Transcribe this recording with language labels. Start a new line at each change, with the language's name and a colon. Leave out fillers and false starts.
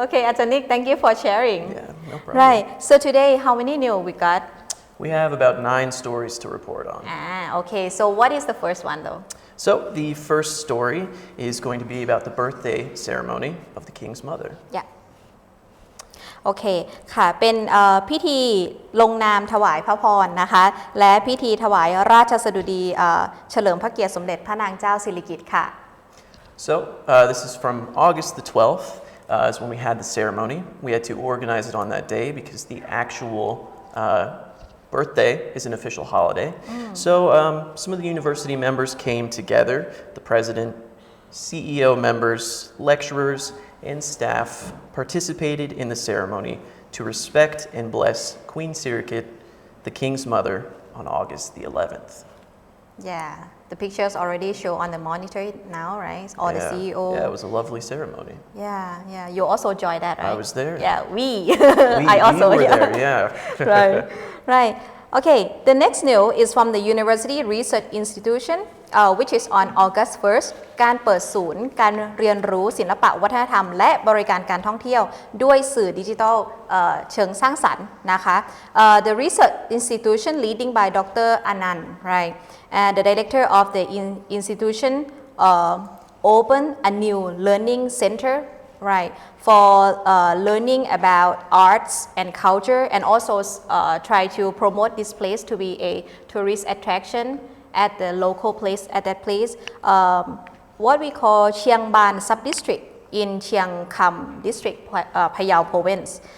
English: Okay, Ajahn Nick, thank you for sharing. Yeah, no problem. Right. So today, how many news we got? We have about 9 stories to report on. Okay. So what is the first one though? So the first story is going to be about the birthday ceremony of the king's mother. Yeah.
Thai: โอเคค่ะเป็นพิธีลงนามถวายพระพรนะคะและพิธีถวายราชสดุดีเฉลิมพระเกียรติสมเด็จพระนางเจ้าสิริกิติ์ค่ะ
English: So this is from August the 12th is when we had the ceremony. We had to organize it on that day because the actual birthday is an official holiday. So some of the university members came together, the president, CEO members, lecturers, and staff participated in the ceremony to respect and bless Queen Sirikit, the king's mother, on August the 11th. Yeah, the pictures already show on the monitor now, right? Or the CEO. Yeah, it was a lovely ceremony. Yeah. You also joined that, right? I was there. Yeah, I also we were there, yeah. Right. Okay, the next news is from the University Research Institution, which is on August 1st
Thai: การเปิดศูนย์การเรียนรู้ศิลปะวัฒนธรรมและบริการการท่องเที่ยวด้วยสื่อดิจิทัลเชิงสร้างสรรค์นะคะ
English: The research institution leading by Dr. Anand, right? And the director of the institution opened a new learning center, right, for learning about arts and culture, and also try to promote this place to be a tourist attraction at the local place, at that place, what we call Chiang Ban sub-district in Chiang Kham district, Phayao province.